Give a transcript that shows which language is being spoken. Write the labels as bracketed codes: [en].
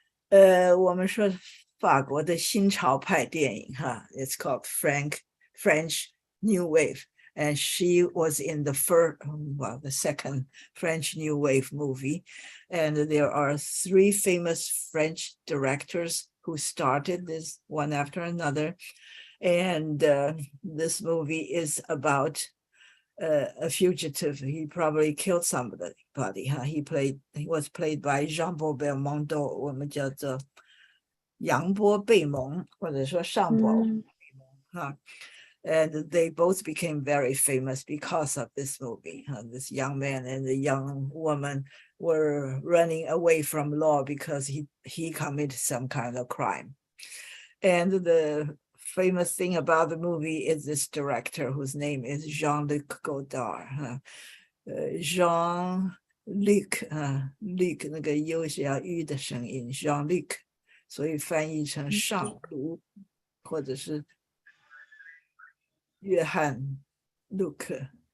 [zh] 我们说法国的新潮派电影， [en] it's called French New Wave, and she was in the second French New Wave movie, and there are 3 famous French directors who started this one after another, and this movie is about a fugitive. He probably killed somebody. He was played by Jean-Paul Belmondo. [zh] 我们叫做杨波贝蒙，或者说尚博贝蒙。 [en] And they both became very famous because of this movie. This young man and the young woman were running away from law because he committed some kind of crime. And the famous thing about the movie is this director whose name is Jean-Luc Godard. [zh] Jean-Luc, Luc 那个 U 是要 U 的声音 Jean-Luc， 所以翻译成上卢或者是约翰 Luc.